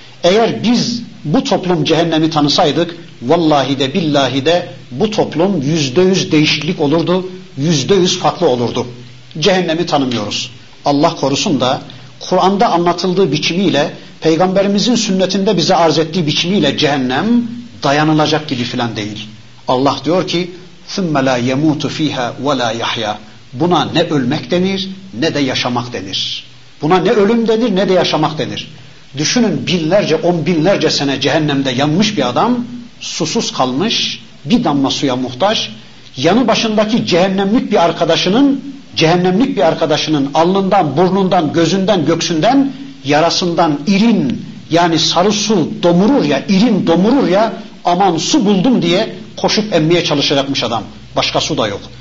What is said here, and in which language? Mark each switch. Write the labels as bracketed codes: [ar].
[tr] Eğer biz bu toplum cehennemi tanısaydık, vallahi de billahi de bu toplum %100 değişiklik olurdu, %100 farklı olurdu. Cehennemi tanımıyoruz. Allah korusun da Kur'an'da anlatıldığı biçimiyle, Peygamberimizin sünnetinde bize arz ettiği biçimiyle cehennem dayanılacak gibi filan değil. Allah diyor ki, [ar] ثُمَّ لَا يَمُوتُ ف۪يهَا وَلَا يَحْيَا. [tr] Buna ne ölmek denir, ne de yaşamak denir. Buna ne ölüm denir, ne de yaşamak denir. Düşünün, binlerce, on binlerce sene cehennemde yanmış bir adam, susuz kalmış, bir damla suya muhtaç, yanı başındaki cehennemlik bir arkadaşının, cehennemlik bir arkadaşının alnından, burnundan, gözünden, göksünden, yarasından irin, yani sarı su domurur ya, irin domurur ya, aman su buldum diye koşup emmeye çalışacakmış adam. Başka su da yok.